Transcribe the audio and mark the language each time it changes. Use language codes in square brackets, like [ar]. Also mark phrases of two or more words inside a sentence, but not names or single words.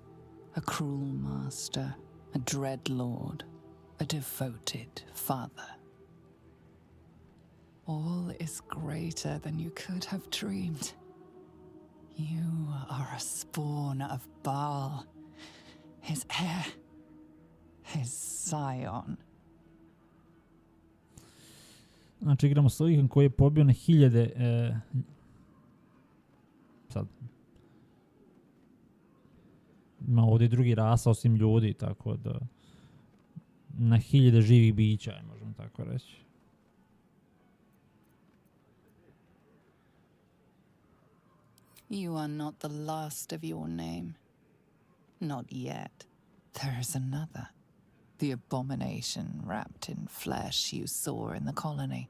[en] A cruel master, a dread lord, a devoted father. All is greater than you could have dreamed. You are a spawn of Baal, his heir, his scion. [hr] Znači igramo s likom koji je pobio na hiljade... sad... Ima ovdje i drugi rasa osim ljudi, tako da... Na hiljade živih bića, možemo tako reći. [en] You are not the last of your name. Not yet. There is another. The abomination wrapped in flesh you saw in the colony.